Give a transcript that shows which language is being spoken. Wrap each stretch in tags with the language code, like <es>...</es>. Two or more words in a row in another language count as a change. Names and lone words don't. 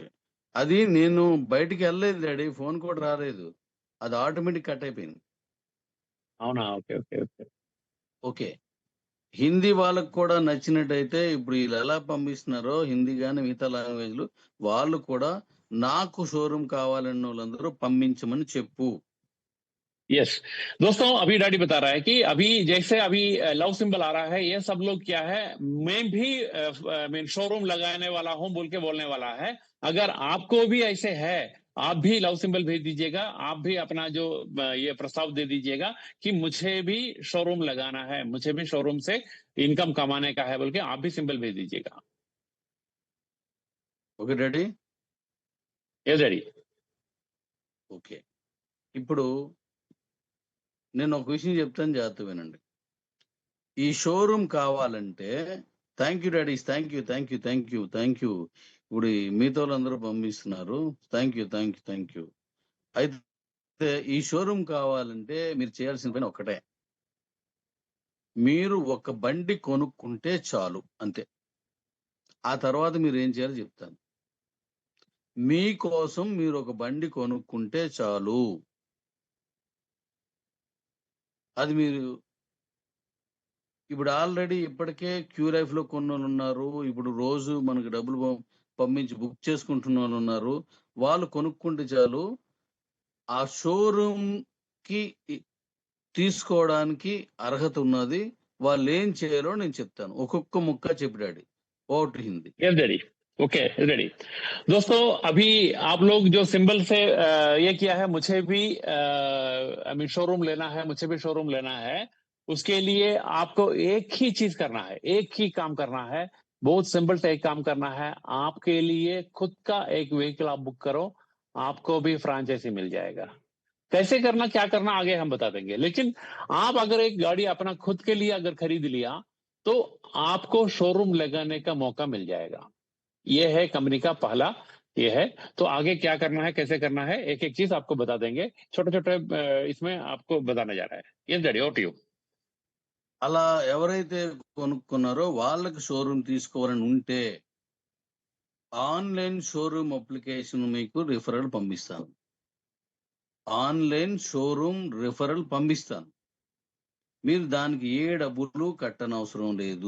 <te>అది నేను బయటికి వెళ్ళలేదు డాడీ, ఫోన్ కూడా రాలేదు, అది ఆటోమేటిక్ కట్ అయిపోయింది. అవునా? ఓకే ఓకే ఓకే ఓకే, హిందీ వాళ్ళకు కూడా నచ్చినట్టయితే ఇప్పుడు వీళ్ళు ఎలా పంపిస్తున్నారో హిందీ కానీ మిగతా లాంగ్వేజ్లు, వాళ్ళు కూడా నాకు షోరూమ్ కావాలన్న వాళ్ళందరూ పంపించమని చెప్పు.</te> <hi>यस दोस्तों, अभी डैडी बता रहा है कि अभी जैसे अभी</hi> <en>love symbol</en> <hi>आ रहा है, ये सब लोग क्या है, मैं भी शोरूम लगाने वाला हूं बोल के बोलने वाला है। अगर आपको भी ऐसे है, आप भी</hi> <en>love symbol</en> <hi>भेज दीजिएगा, आप भी अपना जो ये प्रस्ताव दे दीजिएगा कि मुझे भी शोरूम लगाना है, मुझे भी शोरूम से इनकम कमाने का है बोल के आप भी सिंबल भेज दीजिएगा।</hi> <en>okay daddy. yes daddy.</en> <te>ఓకే, ఇప్పుడు నేను ఒక విషయం చెప్తాను, జాగ్రత్త వినండి. ఈ షోరూమ్ కావాలంటే,</te> <en>thank you daddy, thank you thank you thank you thank you.</en> <te>ఇప్పుడు మీతో అందరూ పంపిస్తున్నారు,</te> <en>thank you thank you thank you.</en> <te>అయితే ఈ షోరూమ్ కావాలంటే మీరు చేయాల్సిన పని ఒక్కటే, మీరు ఒక బండి కొనుక్కుంటే చాలు, అంతే. ఆ తర్వాత మీరు ఏం చేయాలో చెప్తాను. మీకోసం మీరు ఒక బండి కొనుక్కుంటే చాలు. అది మీరు ఇప్పుడు ఆల్రెడీ ఇప్పటికే క్యూ లైఫ్ లో కొన్ని వాళ్ళు ఉన్నారు, ఇప్పుడు రోజు మనకి డబ్బులు పంపించి బుక్ చేసుకుంటున్న వాళ్ళు ఉన్నారు. వాళ్ళు కొనుక్కుంటే చాలు. ఆ షోరూమ్ కి తీసుకోవడానికి అర్హత ఉన్నది. వాళ్ళు ఏం చేయాలో నేను చెప్తాను, ఒక్కొక్క ముక్క చెప్పి డాడీ.</te> <en>over to Hindi. yes daddy. okay ready.</en> <hi>दोस्तों, अभी आप लोग जो सिंबल से ये किया है, मुझे भी शोरूम लेना है, मुझे भी शोरूम लेना है, उसके लिए आपको एक ही चीज करना है, एक ही काम करना है, बहुत सिंपल से एक काम करना है। आपके लिए खुद का एक व्हीकल आप बुक करो, आपको भी फ्रांचाइजी मिल जाएगा। कैसे करना, क्या करना आगे हम बता देंगे। लेकिन आप अगर एक गाड़ी अपना खुद के लिए अगर खरीद लिया तो आपको शोरूम लगाने का मौका मिल जाएगा। ये है कंपनी का पहला ये है। तो आगे क्या करना है, कैसे करना है, एक एक चीज आपको बता देंगे, छोटे छोटे इसमें आपको बताने जा रहा है।</hi> <en>yes daddy, over to you.</en> <te>అలా ఎవరైతే కొనుక్కున్నారో వాళ్ళకి షోరూమ్ తీసుకోవాలని ఉంటే</te> <en>online showroom application</en> <te>మీకు రిఫరల్ పంపిస్తాను.</te> <en>online showroom referral</en> <te>పంపిస్తాను. మీరు దానికి ఏ డబ్బులు కట్టనవసరం లేదు.</te>